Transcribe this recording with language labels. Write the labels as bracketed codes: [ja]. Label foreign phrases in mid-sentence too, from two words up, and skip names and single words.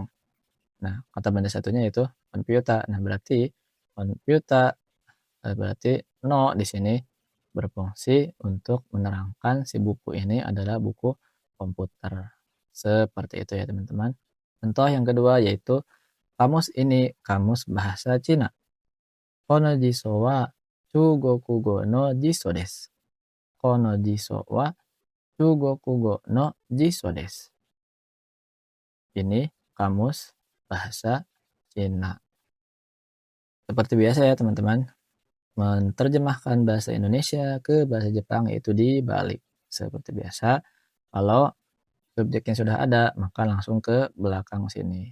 [id] Nah, kata benda satunya yaitu komputer. Nah, berarti komputer berarti no di sini berfungsi untuk menerangkan si buku ini adalah buku komputer. Seperti itu ya teman-teman. Contoh yang kedua yaitu kamus ini kamus bahasa Cina. [ja] この辞書は中国語の辞書です. この辞書は中国語の辞書です. [id] Ini kamus bahasa Cina. Seperti biasa ya teman-teman, menerjemahkan bahasa Indonesia ke bahasa Jepang yaitu dibalik. Seperti biasa, kalau subjeknya sudah ada, maka langsung ke belakang sini.